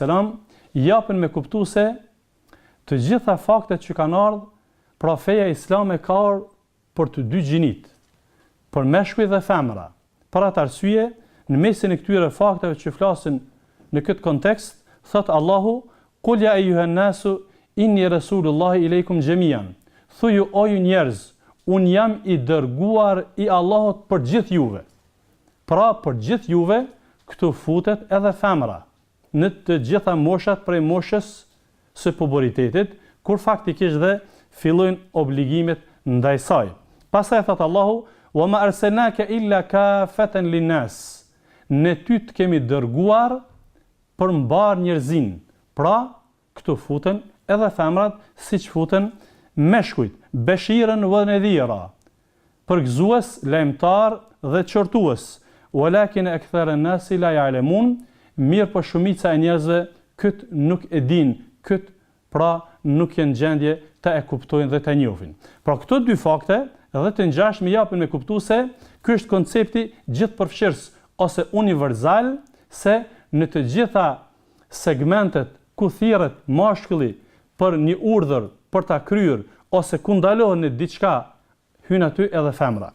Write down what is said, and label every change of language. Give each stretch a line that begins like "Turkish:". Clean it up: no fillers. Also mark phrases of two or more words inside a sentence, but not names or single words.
Albanian: japën me kuptu se të gjitha faktet që kanë ardhur, pra feja islame ka ardhur për të dy gjinit, për meshkuj dhe femra. Për atë arsye, në mesin e këtyre fakteve që flasin në këtë kontekst, thot Allahu:
Arabic: "قل يا أيها الناس إني رسول الله إليكم جميعا."
Albanian: Thuju o ju njerëz, un jam i dërguar i Allahut për gjithë juve. Pra për gjithë juve, këtu futet edhe femra, në të gjitha moshat prej moshës së puberitetit, kur faktikisht dhe fillojnë obligimet ndaj saj. Pastaj thot Allahu:
Arabic: "وما أرسلناك إلا كافة للناس."
Albanian: Ne ty të kemi dërguar për mbar njerëzin. Pra, këtu futen edhe femrat, siç futen meshkujt,
Arabic: بشيرا ونذيرا,
Albanian: përgëzues, lajmtar dhe çortues.
Arabic: ولكن أكثر الناس لا يعلمون,
Albanian: mirë po shumica e njerëzve kët nuk e din, kët pra nuk janë gjendje të e kuptojnë dhe të njohin. Pra këto dy fakte edhe të ngjashme japin me kuptu se ky është koncepti gjithëpërfshirës ose universal, se në të gjitha segmentet ku thirret mashkulli për një urdhër për ta kryer ose ku ndalohen në diçka, hyn aty edhe femra.